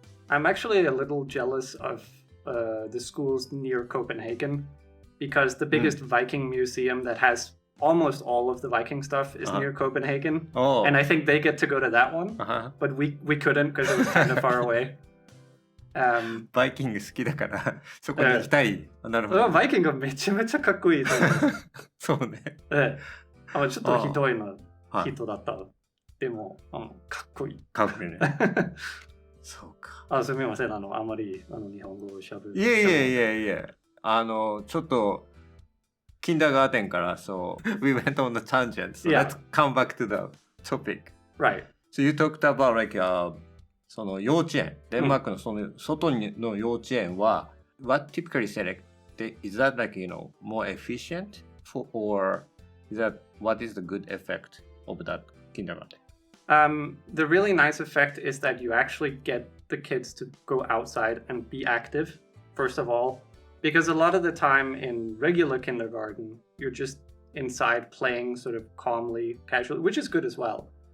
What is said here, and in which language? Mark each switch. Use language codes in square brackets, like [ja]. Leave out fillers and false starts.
[en] I'm actually a little jealous of the schools near Copenhagen because the biggest Viking museum that has almost all of the Viking stuff is near Copenhagen. And I think they get to go to that one, but we couldn't because it was kind of far away. [ja] バイキング好きだからそこに行きたい。なるほど。バイキングめちゃめちゃかっこいいと思う。そうね。ちょっとひどいな人だった。でもかっこいい。かっこいいね。そうか。すみません、あまり日本語をしゃべる。いえ。ちょっとKindergartenから、 [en] so we went on the tangent. So let's come back to the topic. Right. So you talked about like [ja] その幼稚園、デンマークのその外の幼稚園は、 [en] what typically select? Is that like more efficient or what is the good effect of that kindergarten? The really nice effect is that you actually get the kids to go outside and be active, first of all. Because a lot of the time in regular kindergarten, you're just inside playing sort of calmly, casually, which is good as well.